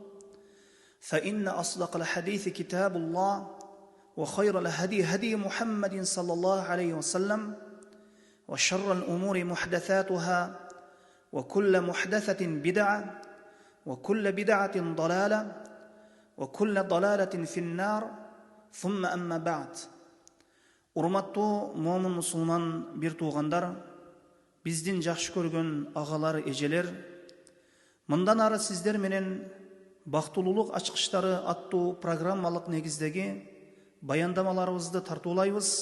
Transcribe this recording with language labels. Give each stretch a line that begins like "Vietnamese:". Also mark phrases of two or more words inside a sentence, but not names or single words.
Arabic: فإن أصدق الحديث كتاب الله وخير الهدي هدي محمد صلى الله عليه وسلم وشر الأمور محدثاتها وكل محدثة بدعة وكل بدعة ضلالة وكل ضلالة في النار ثم أما بعد
Kyrgyz: Урматтуу момун мусулман бир туугандар, биздин жакшы көргөн агалар, эжелер, мындан ары сиздер менен бактылуулук ачкычтары аттуу программалык негиздеги баяндамаларыбызды тартуулайбыз.